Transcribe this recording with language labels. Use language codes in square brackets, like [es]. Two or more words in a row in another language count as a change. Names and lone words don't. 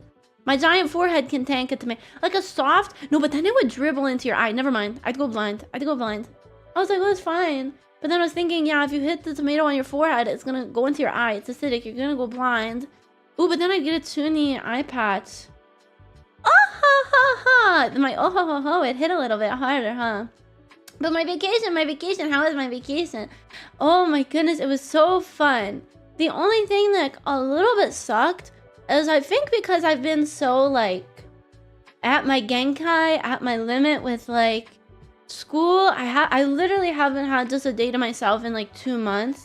[en] My giant forehead can tank a tomato. Like a soft, no, but then it would dribble into your eye. Never mind. I'd go blind. I was like, well, it's fine. But then I was thinking, yeah, if you hit the tomato on your forehead, it's gonna go into your eye. It's acidic. You're gonna go blind. Ooh, but then I get a toony eye patch. Oh ha ha ha! My oh ho ho ho, it hit a little bit harder, huh? But my vacation, how was my vacation? Oh my goodness, it was so fun. The only thing that a little bit sucked is I think because I've been so like at my genkai, at my limit with like school, I literally haven't had just a day to myself in like 2 months.